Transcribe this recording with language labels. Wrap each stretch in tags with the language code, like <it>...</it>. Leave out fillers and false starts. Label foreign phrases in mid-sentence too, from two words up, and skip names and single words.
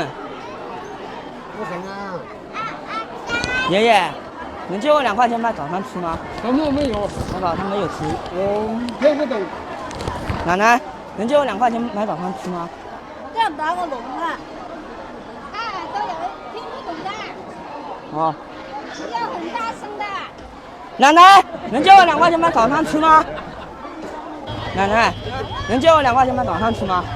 <zh>不行啊。爺爺，能借我2塊錢買早餐吃嗎？什麼沒有？我早餐沒有吃。聽不懂。奶奶，能借我2塊錢買早餐吃嗎？這樣打個籠啊！都有聽不懂的，哦。要很大聲的。奶奶，能借我2塊錢買早餐吃嗎？奶奶，能借我2塊錢買早餐吃嗎？</zh>